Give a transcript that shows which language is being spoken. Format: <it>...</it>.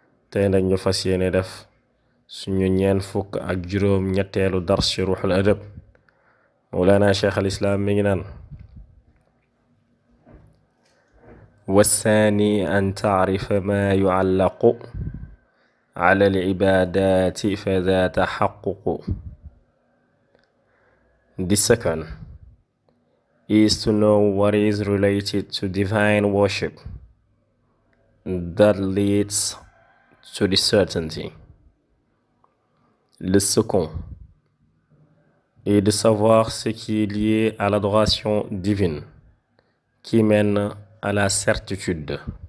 <wo>tey nag ñu fas yéene def suñu ñeen fukk ak juróom ñetteelu dars ci ruuxul adab. مولانا Cheikh al Islam mi ngi naan</wo> <ar>والثاني أن تعرف ما يعلق على العبادات فذا تحقق.</ar> <en>The second is to know what is related to divine worship that leads to the certainty.</en> <fr>Le second est de savoir ce qui est lié à l'adoration divine qui mène à la certitude.</fr>